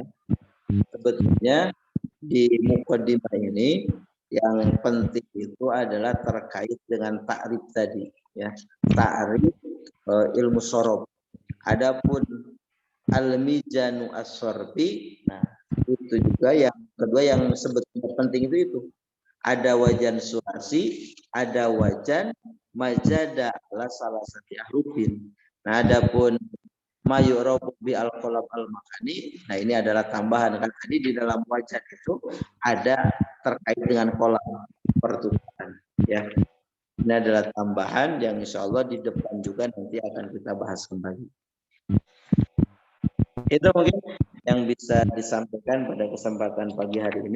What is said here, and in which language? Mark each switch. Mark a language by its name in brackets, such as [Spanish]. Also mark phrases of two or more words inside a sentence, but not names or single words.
[Indonesian] Sebetulnya di mukadimah ini yang penting itu adalah terkait dengan ta'rif tadi ya, ta'rif ilmu sorof. Adapun [Arabic] الميزان الصرفي, [Indonesian] nah itu juga yang kedua yang sebetulnya penting itu ada wajan sulasi, ada wajan majada ala salah satu ahrufin. Nah adapun [Arabic] ما يعرب بالقلم المكاني, [Indonesian] nah ini adalah tambahan kan tadi di dalam wajan itu ada terkait dengan kolam pertukaran ya. Ini adalah tambahan yang [Arabic] إن شاء الله [Indonesian] di depan juga nanti akan kita bahas kembali. Itu mungkin yang bisa disampaikan pada kesempatan pagi hari ini.